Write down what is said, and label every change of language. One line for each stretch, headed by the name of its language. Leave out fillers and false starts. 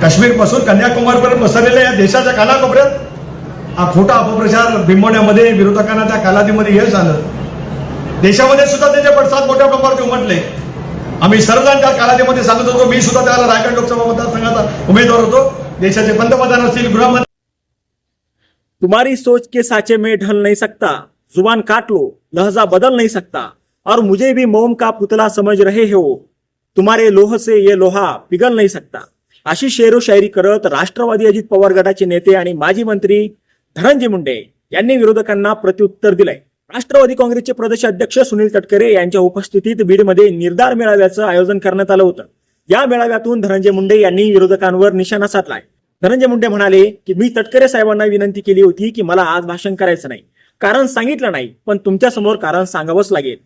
Marathi: काश्मीर पासून कन्याकुमारीपर्यंत पसरलेल्या या देशाच्या कानाकोपऱ्यात हा खोटा अपप्रचार बिंबवण्यामध्ये विरोधकांना त्या कालावधीमध्ये यश आलं. देशामध्ये सुद्धा त्याचे पडसाद मोठ्या प्रमाणावरती उमटले. आम्ही सर्वजण त्या कालावधीमध्ये सांगत होतो, मी सुद्धा त्याला रायगड लोकसभा मतदारसंघाचा उमेदवार होतो. देशाचे पंतप्रधान असतील, गृहमंत्री.
Hindi: तुम्हारी सोच के साचे में ढल नहीं सकता, जुबान काट लो लहजा बदल नहीं सकता, और मुझे भी मोम का पुतला समझ रहे हो, तुम्हारे लोह से ये लोहा पिघल नहीं सकता.
Marathi: अशी शेरो शायरी करत राष्ट्रवादी अजित पवार गटाचे नेते आणि माजी मंत्री धनंजय मुंडे यांनी विरोधकांना प्रत्युत्तर दिलंय. राष्ट्रवादी काँग्रेसचे प्रदेश अध्यक्ष सुनील तटकरे यांच्या उपस्थितीत बीडमध्ये निर्धार मेळाव्याचं आयोजन करण्यात आलं होतं. या मेळाव्यातून धनंजय मुंडे यांनी विरोधकांवर निशाणा साधलाय. धनंजय मुंडे म्हणाले की मी तटकरे साहेबांना विनंती केली होती की मला आज भाषण करायचं नाही, कारण सांगितलं नाही, पण तुमच्या समोर कारण सांगावंच लागेल.